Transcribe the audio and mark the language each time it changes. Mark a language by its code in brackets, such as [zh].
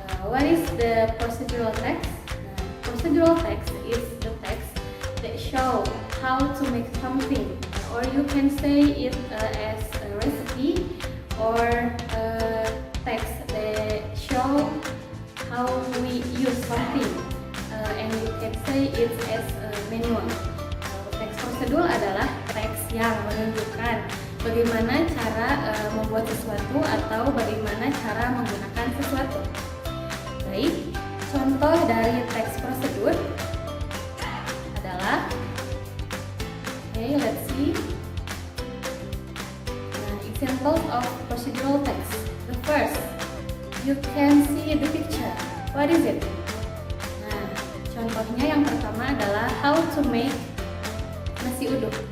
[en] What is the procedural text? Procedural text is the text that show how to make something, or you can say it as a recipe, or text that show how we use something, and you can say it as a manual. [id] Teks prosedur adalah teks yang menunjukkan bagaimana cara membuat sesuatu atau bagaimana cara menggunakan sesuatu. Baik, contoh dari teks prosedur adalah, [en] let's see. Examples of procedural text. The first, you can see the picture. What is it? [id] Nah, contohnya yang pertama adalah [en] how to make [id] nasi uduk.